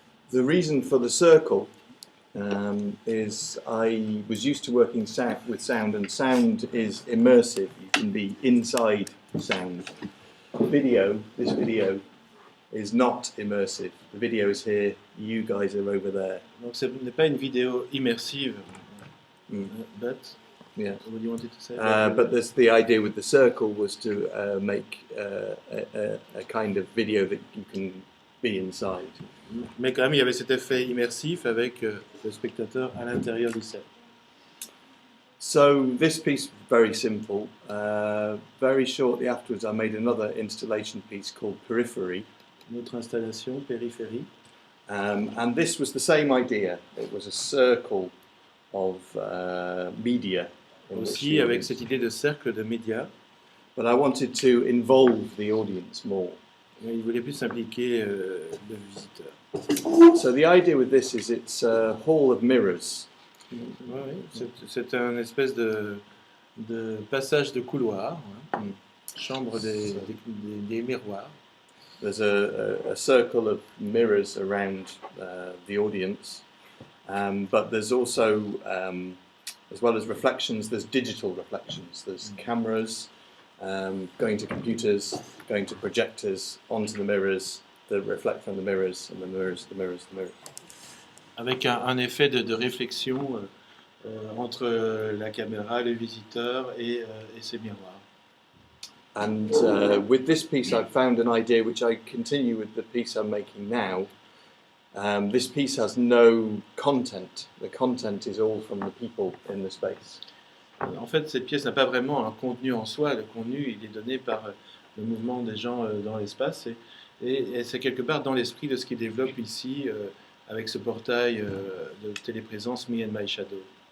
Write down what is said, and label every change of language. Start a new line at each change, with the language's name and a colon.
English: The reason for the circle is I was used to working with sound, and sound is immersive. You can be inside sound. This video, is not immersive. The video is here, you guys are over there.
French: Donc ce n'est pas une vidéo immersive, but
English: Yeah. what do you wanted to say? But the idea with the circle was to make a kind of video that you can be inside.
French: Mais quand même, il y avait cet effet immersif avec le spectateur à l'intérieur du set.
English: So this piece, very simple. Very shortly afterwards, I made another installation piece called Periphery.
French: Une autre installation, périphérie.
English: And this was the same idea. It was a circle of media.
French: Aussi avec cette idée de cercle de médias.
English: But I wanted to involve the audience more.
French: Mais il voulait plus impliquer le visiteur.
English: So the idea with this is it's a hall of mirrors.
French: Ouais, c'est un espèce de passage de couloir, hein. Chambre des miroirs.
English: There's a circle of mirrors around the audience, but there's also, as well as reflections, there's digital reflections. There's cameras going to computers, going to projectors, onto the mirrors, that reflect from the mirrors, and the mirrors.
French: Avec un effet de réflexion entre la caméra, le visiteur et ses miroirs.
English: And with this piece, I've found an idea which I continue with the piece I'm making now. This piece has no content. The content is all from the people in the space.
French: En fait, cette pièce n'a pas vraiment un contenu en soi. Le contenu, il est donné par le mouvement des gens dans l'espace et c'est quelque part dans l'esprit de ce qu'il développe ici avec ce portail de téléprésence Me and My Shadow.